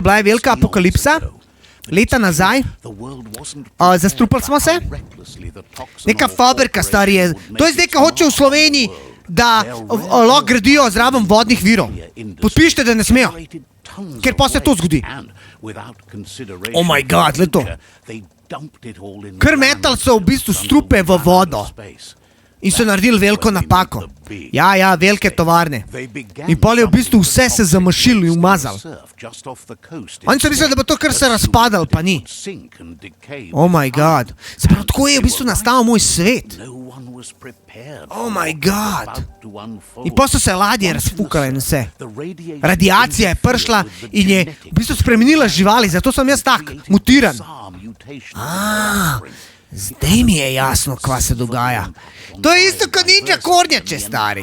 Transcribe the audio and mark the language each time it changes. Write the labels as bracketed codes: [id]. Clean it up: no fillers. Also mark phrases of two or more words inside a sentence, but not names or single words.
[sl] Bila je velika apokalipsa. Leta nazaj. Zastrupali smo se. Neka fabrika, stari je. To je zdaj, ko hoče v Sloveniji, da lahko gradijo zraven vodnih virov. Podpišite, da ne smejo. Ker pa se to zgodi. [en] Oh my god, [sl] gled to. Kar metal so v bistvu strupe v vodo. In so naredili veliko napako. Ja, velike tovarne. In pol je v bistvu vse se zamašilo in umazalo. Oni so mislili, da bo to kar se razpadalo, pa ni. [en] Oh my god. [sl] Se pravi, tako je v bistvu nastal moj svet. [en] Oh my god. [sl] In pa so se ladje razfukale in vse. Radiacija je prišla in je v bistvu spremenila živali, zato sem jaz tak, mutiran. Zdaj mi je jasno, kva se dogaja. To je isto kot ninja kornjače, stari.